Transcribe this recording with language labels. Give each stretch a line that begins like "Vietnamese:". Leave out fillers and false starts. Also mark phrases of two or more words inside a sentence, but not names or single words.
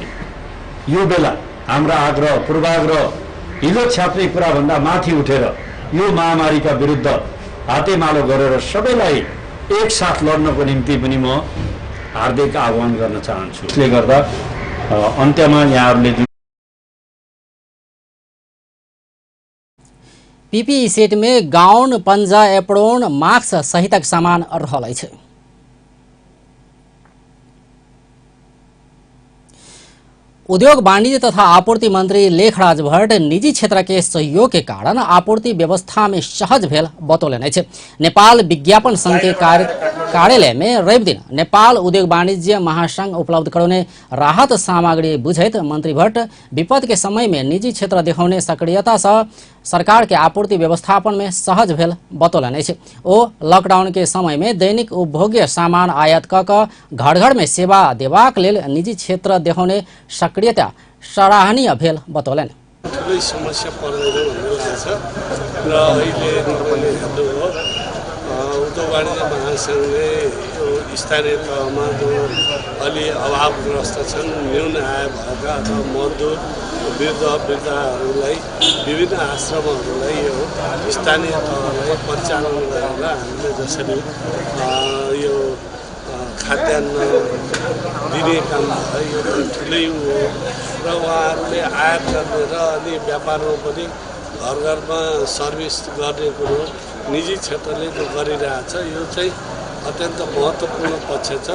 Nepali: यो बेला हाम्रा आग्रह पूर्वाग्रह हिजो छाप्ने कुराभन्दा माथि उठेर यो महामारीका विरुद्ध हातेमालो गरेर सबैलाई एकसाथ लड्नको निम्ति पनि म हार्दिक आह्वान गर्न चाहन्छु। यसले गर्दा अन्त्यमा यहाँहरूले
Maithili: पीपीई सेट में गाउन, पंजा, एप्रोन, मास्क सहितक सामान रहल अछि। उद्योग वाणिज्य तथा आपूर्ति मंत्री लेखराज भट्ट निजी क्षेत्र के सहयोग के कारण आपूर्ति व्यवस्था में सहज भेल बतौलनि अछि। नेपाल विज्ञापन संघ के कार्यालय में रवि दिन नेपाल उद्योग वाणिज्य महासंघ उपलब्ध कराउने राहत सामग्री बुझैत मंत्री भट्ट विपद के समय में निजी क्षेत्र देखाउने सक्रियता से सरकार के आपूर्ति व्यवस्थापन में सहज भेल बतौलनि अछि। ओ लॉकडाउन के समय में दैनिक उपभोग्य सामान आयात क घर घर में सेवा देबाक लेल निजी क्षेत्र देखाउने सक्रियता सराहनीय भेल बतौलनि।
Nepali: ठुलै समस्या पर्दैन भन्ने लाग्छ र अहिले तपाईँले हेर्नुभयो उद्योग वाणिज्य महासंघले यो स्थानीय तहमा जो अलि अभावग्रस्त छन्, न्यून आय भएका अथवा मजदुर वृद्धहरूलाई विभिन्न आश्रमहरूलाई यो स्थानीय तहलाई परिचालन गरेर हामीले जसरी यो खाद्यान्न दिने काम यो ठुलै हो र उहाँहरूले आयात गर्ने र अनि व्यापारमा पनि घर घरमा सर्भिस गर्ने कुरो निजी क्षेत्रले जो गरिरहेछ यो चाहिँ अत्यन्त महत्त्वपूर्ण पक्ष छ।